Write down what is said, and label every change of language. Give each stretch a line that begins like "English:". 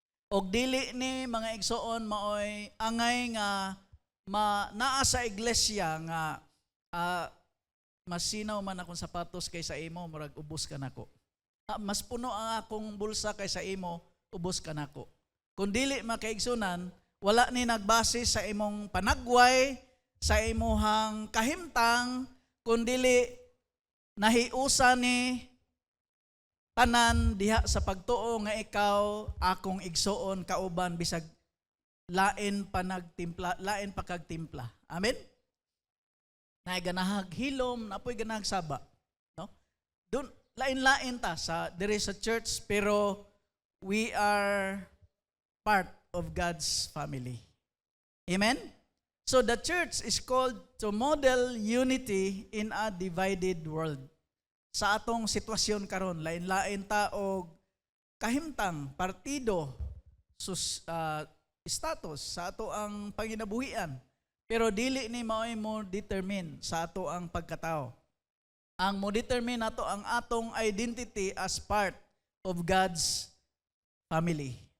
Cebuano: Og dili ni mga igsoon maoy angay nga naa sa iglesia nga masinaw man akong sapatos kaysa imo, murag ubos ka nako. Mas puno ang akong bulsa kaysa imo, ubos ka nako. Kung dili makaigsunan, wala ni nagbase sa imong panagway, sa imuhang kahimtang, kung dili nahiusa ni tanan diha sa pagtuo nga ikaw akong igsoon kauban bisag lain pa kagtimpla. Amen. Nay ganahag hilom, napoy ganahag saba, no? Doon lain-lain ta sa diri sa church,
English: pero we are part of God's family.
Cebuano: Amen.
English: So the church is called to model unity in a divided world.
Cebuano: Sa atong sitwasyon karon, lain-lain ta og kahimtang, partido, status sa ato ang panginabuhian. Pero dili ni maoy mo determine sa ato ang pagkatao. Ang mo determine nato ang atong identity
English: as part of God's family.